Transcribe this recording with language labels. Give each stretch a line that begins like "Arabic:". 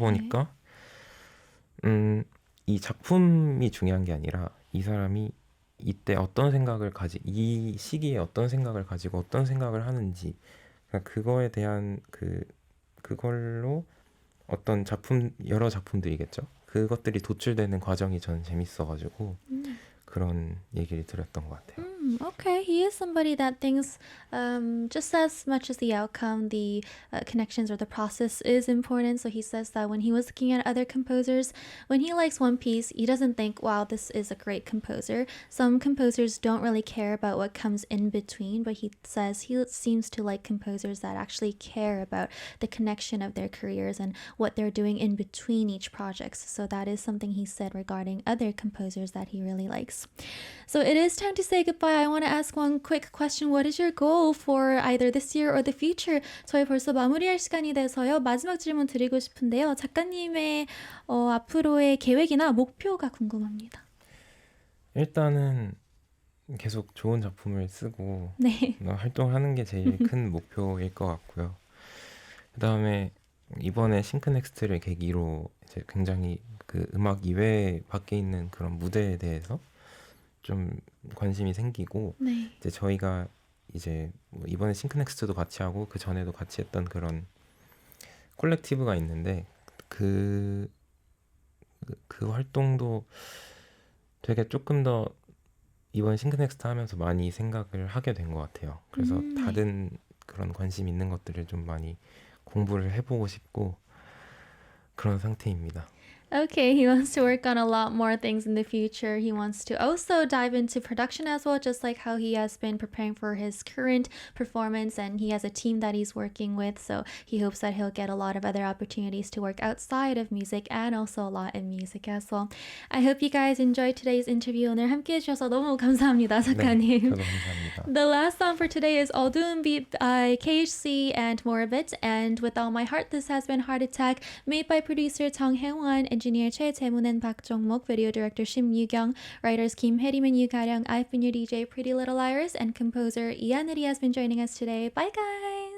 Korean: 보니까 이 작품이 중요한 게 아니라 이 사람이 이때 어떤 생각을 이 시기에 어떤 생각을 가지고 어떤 생각을 하는지, 그러니까 그거에 대한 그걸로 어떤 여러 작품들이겠죠. 그것들이 도출되는 과정이 저는 재밌어가지고 그런 얘기를 드렸던 것 같아요.
English: Okay, he is somebody that thinks just as much as the outcome, the connections or the process is important. So he says that when he was looking at other composers, when he likes one piece, he doesn't think, wow, this is a great composer. Some composers don't really care about what comes in between, but he says he seems to like composers that actually care about the connection of their careers and what they're doing in between each project. So that is something he said regarding other composers that he really likes. So it is time to say goodbye. I want to ask one quick question. What is your goal for either this year or the future?
Korean: 저희 벌써 마무리할 시간이 돼서요. 마지막 질문 드리고 싶은데요. 작가님의 앞으로의 계획이나 목표가 궁금합니다. 일단은 계속 좋은 작품을 쓰고 네. 활동하는 게 제일 큰 목표일 것 같고요. 그다음에 이번에 싱크넥스트를 계기로 이제 굉장히 그 음악 이외에 밖에 있는 그런 무대에 대해서 좀 관심이 생기고 네. 이제 저희가 이제 뭐 이번에 싱크넥스트도 같이 하고 그 전에도 같이 했던 그런 콜렉티브가 있는데 그 활동도 되게 조금 더 이번 싱크넥스트 하면서 많이 생각을 하게 된 것 같아요. 그래서 다른 그런 관심 있는 것들을 좀 많이 공부를 해보고 싶고 그런 상태입니다.
English: Okay, he wants to work on a lot more things in the future. He wants to also dive into production as well, just like how he has been preparing for his current performance, and he has a team that he's working with. So he hopes that he'll get a lot of other opportunities to work outside of music and also a lot in music as well. I hope you guys enjoyed today's interview.
Korean: 오늘 함께 해주셔서 너무 감사합니다, 작가님. 네, 저도 감사합니다.
English: The last song for today is 어두운 빛 by KHC and Morbid. And with all my heart, this has been Heart Attack, made by producer 정혜원, engineer 최재문 and 박정목, video director 심유경, writers Kim Hyerim and Yu Garyong. I've been your DJ Pretty Little Iris, and composer Ian Ri has been joining us today. Bye guys!